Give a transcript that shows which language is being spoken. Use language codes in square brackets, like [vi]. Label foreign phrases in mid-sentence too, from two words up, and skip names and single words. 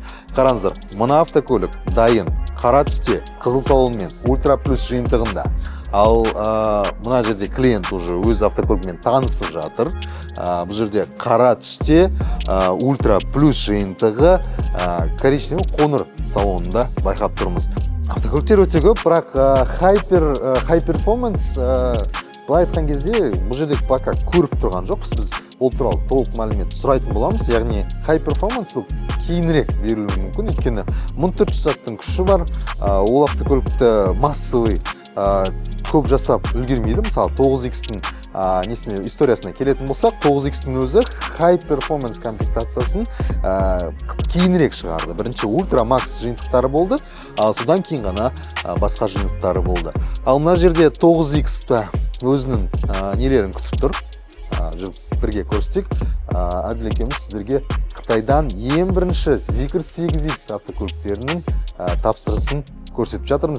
[kk] Қараңыздар, мына автокөлік дайын, қара түсте, қызыл салонмен, Ultra Plus жиынтығында. Ал мына жерде клиент уже өз автокөлігімен танысып жатыр. Бұл жерде қара түсте ультра плюс жиынтығы коричневый қоңыр салонында байқап тұрмыз. Автокөліктер өте көп, бірақ [en] high performance [kk] былай айтқан кезде бұл жерде пока көріп тұрған жоқпыз. Біз ол туралы толық мәлімет сұрайтын боламыз. Яғни [en] high performance [kk] кейінірек берілуі мүмкін, өйткені 1400 аттың күші бар. Ол автокөлікті массовый көп жасап үлгермейді. Мысалы 9X-тің историясына келетін болсақ, 9X-тің өзі [en] high performance [kk] комплектациясын кейінірек шығарды. Бірінші ультра макс жиынтықтары болды, ал содан кейін ғана басқа жиынтықтары болды. Ал мына жерде 9X-та өзінің нелерін күтіп тұр. Бірге көрсетейік. Әділ екеуміз сіздерге Қытайдан ең бірінші Zikr 8X автокөліктерінің тапсырысын көрсетіп жатырмыз.